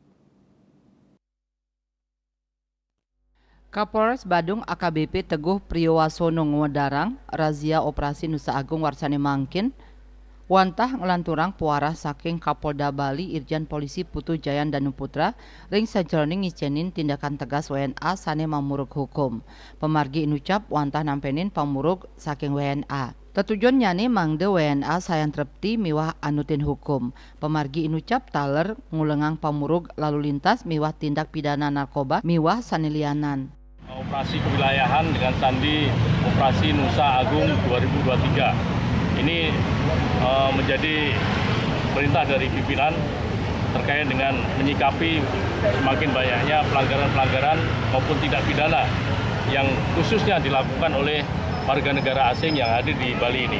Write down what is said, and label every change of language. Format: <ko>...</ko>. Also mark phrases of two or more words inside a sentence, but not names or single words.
<ban>Kapolres Badung AKBP Teguh Priyowasono ngewedarang razia operasi Nusa Agung warsane mangkin wantah ngelanturang puarah saking Kapolda Bali Irjen Polisi Putu Jayan Danuputra ring sajroning ngicenin</ban> <id>tindakan tegas</id> <ban>WNA sane mamurug hukum. Pemargi inucap wantah nampenin pamurug saking WNA. Tetujuan nyane mangde WNA sayang trepti miwah anutin hukum. Pemargi inucap taler ngulengang pamurug</ban> <id>lalu lintas</id> <ban>miwah</ban> <id>tindak pidana narkoba</id> <ban>miwah sanilianan.</ban> <id>Operasi kewilayahan dengan sandi Operasi Nusa Agung 2023 ini menjadi perintah dari pimpinan terkait dengan menyikapi semakin banyaknya pelanggaran-pelanggaran maupun tindak pidana yang khususnya dilakukan oleh warga negara asing yang hadir di Bali ini.</id>